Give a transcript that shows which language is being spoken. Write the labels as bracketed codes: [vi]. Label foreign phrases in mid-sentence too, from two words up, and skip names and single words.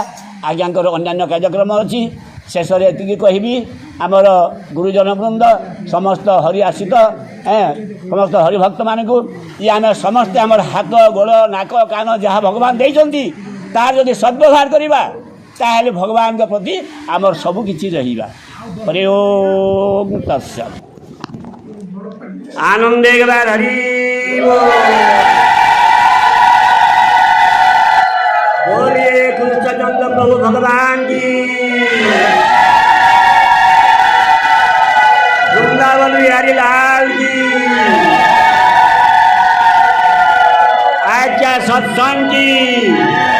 [or] ଆଜ୍ଞାଙ୍କର ଅନ୍ୟାନ୍ୟ କାର୍ଯ୍ୟକ୍ରମ ଅଛି। ଶେଷରେ ଏତିକି କହିବି, ଆମର ଗୁରୁଜନ ବୃନ୍ଦ ସମସ୍ତ ହରି ଆଶ୍ରିତ ସମସ୍ତ ହରିଭକ୍ତମାନଙ୍କୁ ଆମେ ସମସ୍ତେ ଆମର ହାତ ଗୋଡ଼ ନାକ କାନ ଯାହା ଭଗବାନ ଦେଇଛନ୍ତି ତାର ଯଦି ସଦ୍ବ୍ୟବହାର କରିବା, ତାହେଲେ ଭଗବାନଙ୍କ ପ୍ରତି ଆମର ସବୁ କିଛି ରହିବା। ହରି ଓମ୍ ତତ୍ସତ୍। ଆନନ୍ଦେ ଗବାର ହରି [hi] बोलिए कृष्णचंद्र प्रभु भगवान की, वृंदावन बिहारी लाल की। आज क्या सत्संग की।